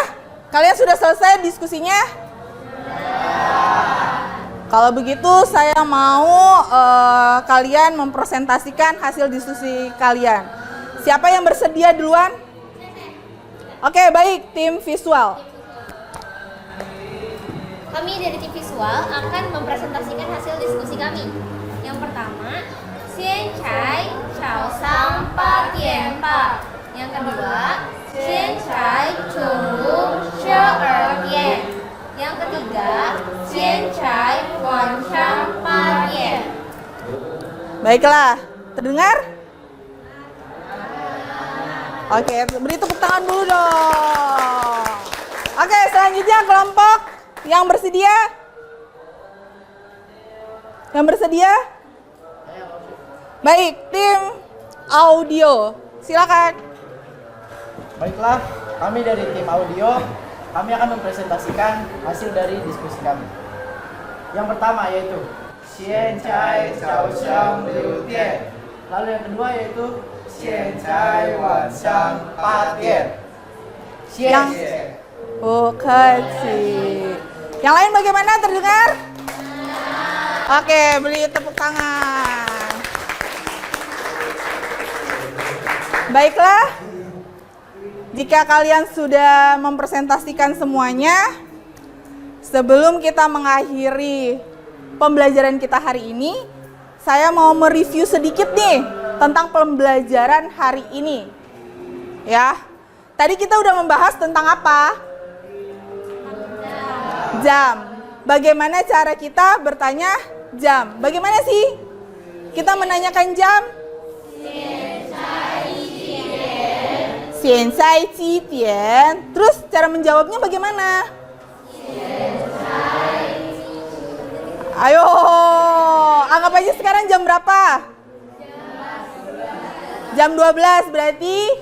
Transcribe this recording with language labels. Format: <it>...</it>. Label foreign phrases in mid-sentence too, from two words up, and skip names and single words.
<id>Kalian sudah selesai diskusinya? Kalau begitu saya mau kalian mempresentasikan hasil diskusi kalian. Siapa yang bersedia duluan? Oke, baik, tim visual. Kami dari tim visual akan mempresentasikan hasil diskusi kami. Yang pertama,</id> <zh>现在早上8点半.</zh> <id>Yang kedua,</id> <zh>现在中午12点.</zh> <id>Yang ketiga,</id> <zh>现在晚上8点.</zh> <id>Baiklah, terdengar? Oke, beri tepuk tangan dulu dong. Oke, selanjutnya kelompok yang bersedia. Yang bersedia? Baik, tim audio. Silakan. Baiklah, kami dari tim audio, kami akan mempresentasikan hasil dari diskusi kami. Yang pertama yaitu</id> <zh>现在早上6点.</zh> <id>Lalu yang kedua yaitu</id> <zh>现在晚上8点. 谢谢.</zh> <id>Kasih. Yang lain bagaimana, terdengar? Oke, beri tepuk tangan. Baiklah. Jika kalian sudah mempresentasikan semuanya, sebelum kita mengakhiri pembelajaran kita hari ini, saya mau mereview sedikit nih tentang pembelajaran hari ini. Ya. Tadi kita udah membahas tentang apa? Jam. Bagaimana cara kita bertanya jam? Bagaimana sih kita menanyakan jam?</id> <zh>现在几点?</zh> <id>Terus cara menjawabnya bagaimana? Ayo, anggap aja sekarang jam berapa? Jam 12 berarti?</id>